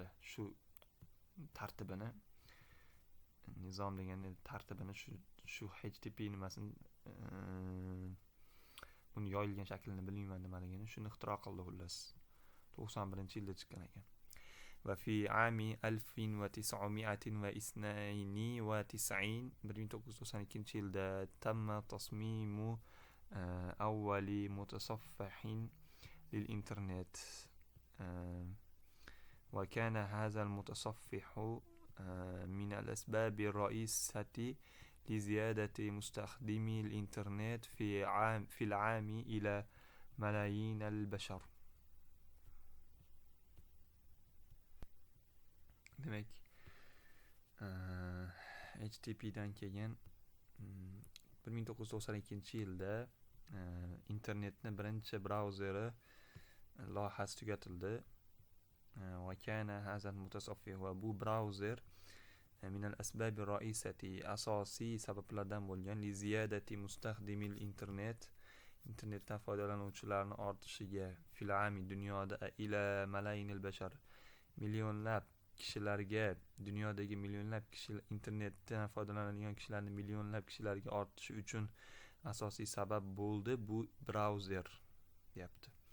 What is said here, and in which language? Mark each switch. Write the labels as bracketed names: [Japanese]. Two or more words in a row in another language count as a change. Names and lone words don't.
[Uzbek] Shu tartibini, nizom degan tartibini shu HTTP nimasini uni yoyilgan shaklini bilmayman nimaligini, shuni ixtiro qildi xullas. 91-yilda chiqqan ekan. [Arabic] وفي عام 1992 تم تصميم أول متصفح للإنترنت وكان هذا المتصفح من الأسباب الرئيسة لزيادة مستخدمي الإنترنت في العام إلى ملايين البشر. [Uzbek] Demek HTTP'dan keyin 1992-yilda internetni birinchi brauzeri loyihasi tugatildi. [Arabic] وكان هذا المتصفح [Uzbek] va bu brauzer [Arabic] من الأسباب الرئيسة [Uzbek] أساسي sabablardan bo'lgan [Arabic] لزيادة مستخدمي الإنترنت [Uzbek] internetdan foydalanuvchilarni ortishiga [Arabic] في العام [Uzbek] dunyoda [Arabic] إلى ملايين البشر [Uzbek] millionlab kishilarga, dunyodagi millionlab kishilar internetdan foydalanadigan kishilarning millionlab kishilarga ortishi uchun asosiy sabab bo'ldi bu brauzer deyapti.